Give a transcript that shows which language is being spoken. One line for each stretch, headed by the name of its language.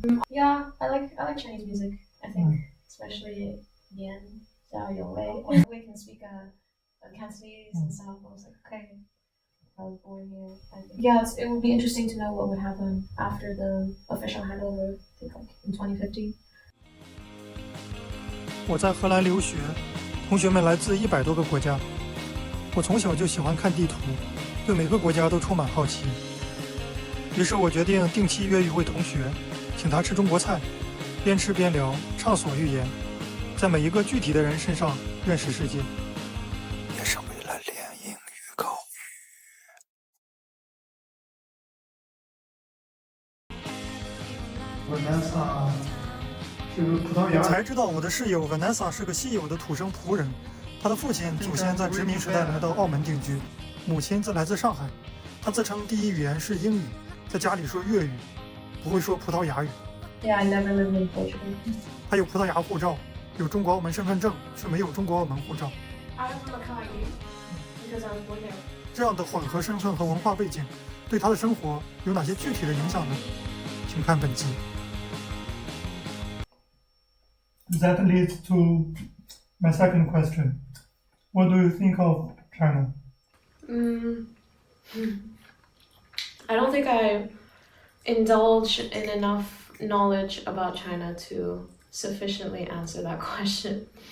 English: Yeah, I like Chinese music. I think, especially Yan, Xiao Yongwei. We can speak Cantonese and stuff. I was like, okay, I was born here. I think. Yeah, it would be interesting to know what would happen after the official handover. I think like in 2050.
Chinese: 我在荷兰留学，同学们来自100多个国家。我从小就喜欢看地图，对每个国家都充满好奇。于是我决定定期约一位同学，请他吃中国菜，边吃边聊，畅所欲言，在每一个具体的人身上认识世界，也是为了练英语口语。 Vanessa 是葡萄牙。才知道我的室友 Vanessa 是个稀有的土生葡人，她的父亲祖先在殖民时代来到澳门定居，母亲则来自上海。她自称第一语言是英语，在家里说粤语，不会说葡萄牙语。
English: Yeah, I never lived in Portugal.
Chinese: 她有葡萄牙护照，有中国澳门身份证，却没有中国澳门护照。
English: I have Macau ID because I was born here.
Chinese: 这样的混合身份和文化背景，对她的生活有哪些具体的影响呢？请看本集。
English: That leads to my second question. What do you think of China? I don't think I indulge in enough knowledge about China to sufficiently answer that question.